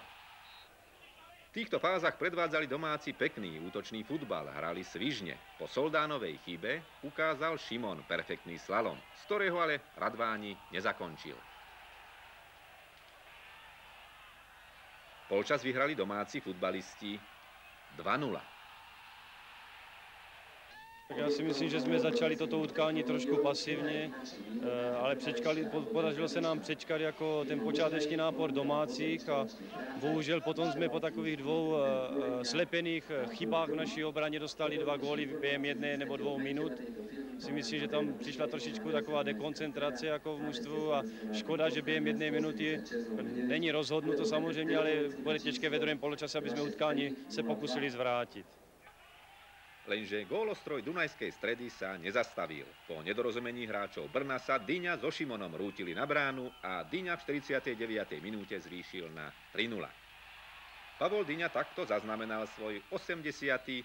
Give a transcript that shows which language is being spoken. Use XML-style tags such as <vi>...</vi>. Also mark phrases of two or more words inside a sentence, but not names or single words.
<sk>V týchto fázach predvádzali domáci pekný útočný futbal, hrali svižne. Po Soldánovej chybe ukázal Šimon perfektný slalom, z ktorého ale Radváni nezakončil. Polčas vyhrali domáci futbalisti 2:0.</sk> <cs>Já si myslím, že jsme začali toto utkání trošku pasivně, ale podařilo se nám přečkat jako ten počáteční nápor domácích a bohužel potom jsme po takových dvou slepených chybách v naší obraně dostali 2 góly během 1 nebo 2 minut. Si myslím, že tam přišla trošičku taková dekoncentrace jako v mužstvu a škoda, že během 1 minuty není rozhodnuto samozřejmě, ale bude těžké ve druhém poločase, aby jsme utkání se pokusili zvrátit.</cs> <sk>Lenže gólostroj Dunajskej Stredy sa nezastavil. Po nedorozumení hráčov Brna sa Dyňa so Šimonom rútili na bránu a Dyňa v 49. minúte zvýšil na 3:0. Pavol Dyňa takto zaznamenal svoj 80.</sk>